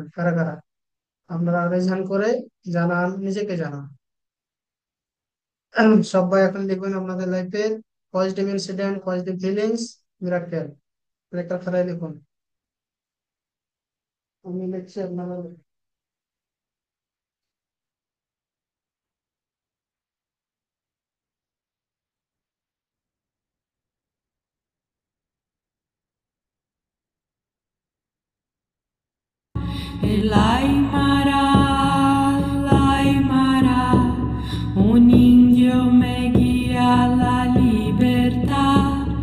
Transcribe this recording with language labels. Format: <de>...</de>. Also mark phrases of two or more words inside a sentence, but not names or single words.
<bn>কারা কারা আপনারা রেজান করে জানান, নিজেকে জানান। সবাই এখন লিখবেন আপনাদের লাইফে</bn> <en>positive incident, positive feelings, miracle.</en> <bn>একটা খাতায় লিখুন, আমি লিখছি আপনারা লিখুন।</bn> <es>El Aymara, un indio me guía a la libertad.</es>